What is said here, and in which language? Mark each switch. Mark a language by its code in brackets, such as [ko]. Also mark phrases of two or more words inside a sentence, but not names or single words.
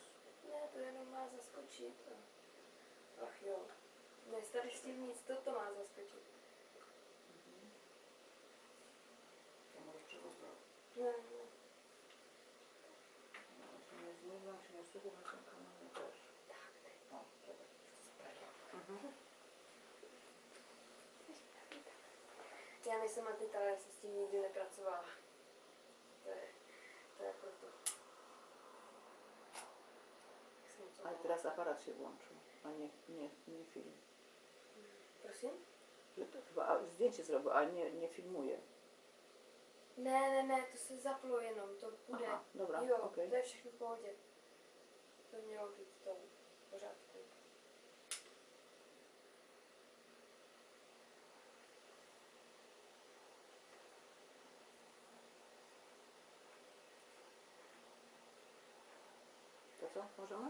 [cs] Ne, to jenom má zaskočit. Ach jo. Ne, tady s tím nic, to má zaskočit. [pl] to może przegotować. [cs] Ne, ne. [pl] No, nie zmywam się, nie słucham, są kamery też. O, dobra. [cs] Já nejsem atlet, ale já jsem s tím nikdy nepracovala. To je proto. Jak jsem to Ale [pl] teraz aparat się włączył, a nie film. [cs] Prosím? [pl] Że to chyba zdjęcie zrobił, a nie filmuje. [cs] Ne, to se zaplo jenom, to bude. Aha, dobra, Jo, okej. to je všechno v pohodě. To mělo být v tom pořádku. [pl] To co, możemy?